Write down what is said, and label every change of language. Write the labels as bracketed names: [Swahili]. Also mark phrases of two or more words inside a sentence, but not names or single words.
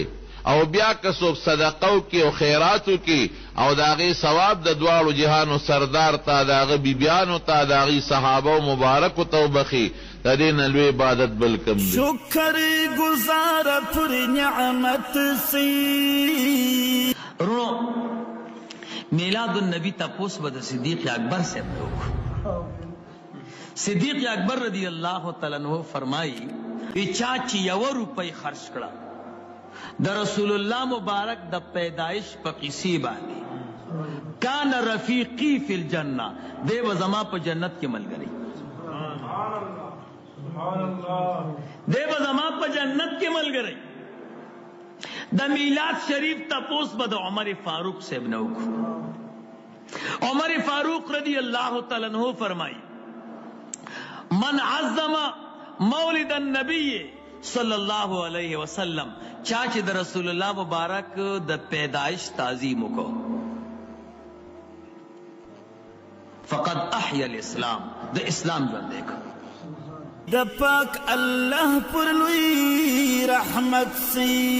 [Pashto] او بیا که څوک صدقو کی او خیراتو کی او د هغې ثواب د دواړو جهانو سردار ته د هغه بیبیانو ته د هغې صحابو مبارکو ته وبخي د دې نه لوی عبادت بل کم دی. شکر گزار پر نعمت سی رونو میلاد النبی تپوس به د صدیق اکبر سے وکړو. صدیق اکبر [Arabic] رضی اللہ تعالی عنہ [Pashto] فرمائی چا چې 1 روپۍ خرچ کړه د رسول الله مبارک د پیدائش په قصې باندې [Arabic] کان رفیقی فی الجنه [Pashto] دی به زما په جنت کې ملګری دی به زما په جنت کې ملګری. د میلاد شریف تپوس به د عمر فاروق صاحب نه وکړو. عمر فاروق [Arabic] رضی اللہ تعالی عنہ [Pashto] فرمائی [Arabic] من عظم مولد النبی صلی اللہ علیہ وسلم [Pashto] چاچ د رسول اللہ مبارک د پیدائش تعظیم کو [Arabic] فقد احیا الاسلام [Pashto] د اسلام ژوندی کو. د پاک الله پر لوی رحمت سی